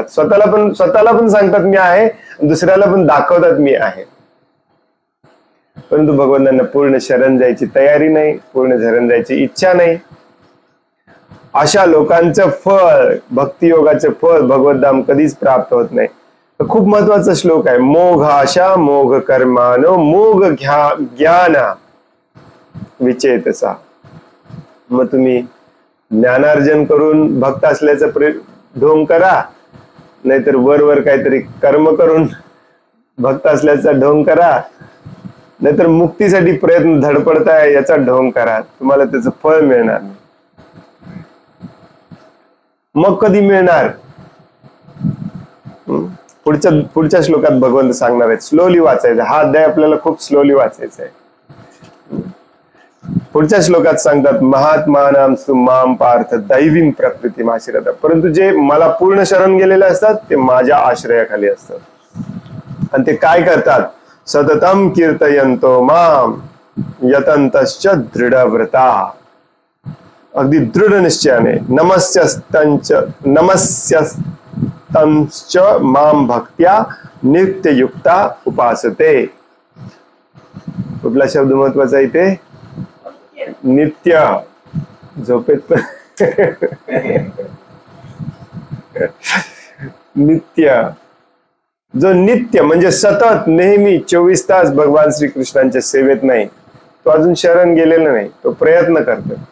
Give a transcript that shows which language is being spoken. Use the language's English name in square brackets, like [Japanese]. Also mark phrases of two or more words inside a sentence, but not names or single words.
[Marathi] स्वतःला पण सांगतात मी आहे, दुसऱ्याला पण दाखवतात मी आहे, परंतु भगवंतांना पूर्ण शरण जायची तयारी नाही, पूर्ण शरण जायची इच्छा नाही. अशा लोकांचं फळ, भक्ती योगाचं फळ भगवद्धाम कधीच प्राप्त होत नाही. खूप महत्वाचा श्लोक आहे. [Sanskrit] मोघ आशा मोघ कर्मानो मोघ ज्ञान विचेतसा. [Marathi] मग तुम्ही ज्ञानार्जन करून भक्त असल्याचं ढोंग करा, नाहीतर वर काहीतरी कर्म करून भक्त असल्याचा ढोंग करा, नाहीतर मुक्तीसाठी प्रयत्न धडपडताय याचा ढोंग करा. तुम्हाला त्याचं फळ मिळणार नाही. मग कधी मिळणार? पुढच्या श्लोकात भगवंत सांगणार आहेत. स्लोली वाचायचं, हा अध्याय आपल्याला खूप स्लोली वाचायचा आहे. पुढच्या श्लोकात सांगतात [Sanskrit] महात्मानां माम पार्थ दैवीं प्रकृती आश्रयता. [Marathi] परंतु जे मला पूर्ण शरण गेलेले असतात ते माझ्या आश्रयाखाली असतात. आणि ते काय करतात? [Sanskrit] सततम कीर्तयंतो माम यतंतश्च दृढव्रता. [Marathi] अगदी दृढ निश्चयाने [Sanskrit] नमस्यस्तंच माम भक्त्या नित्ययुक्ता उपासते. [Marathi] कुठला शब्द महत्वाचा इथे? नित्य. झोपेत पण नित्य. जो नित्य म्हणजे सतत नेहमी 24 तास भगवान श्रीकृष्णांच्या सेवेत नाही, तो अजून शरण गेलेला नाही, तो प्रयत्न करतो.